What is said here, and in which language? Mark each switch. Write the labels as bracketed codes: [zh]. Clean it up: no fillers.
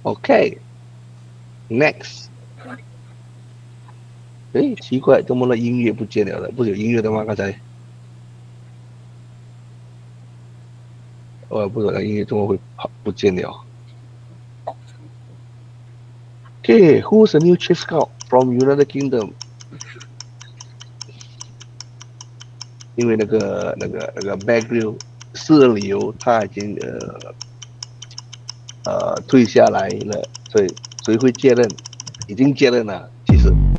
[en] OK，next。 [zh] 哎，奇怪，怎么了？音乐不见了？不是有音乐的吗？刚才，不知道音乐怎么会不见了。 [en] Okay, who's the new chief scout from United Kingdom？ [zh] 因为那个 Backgrill 四流他已经退下来了，所以谁会接任？已经接任了，其实。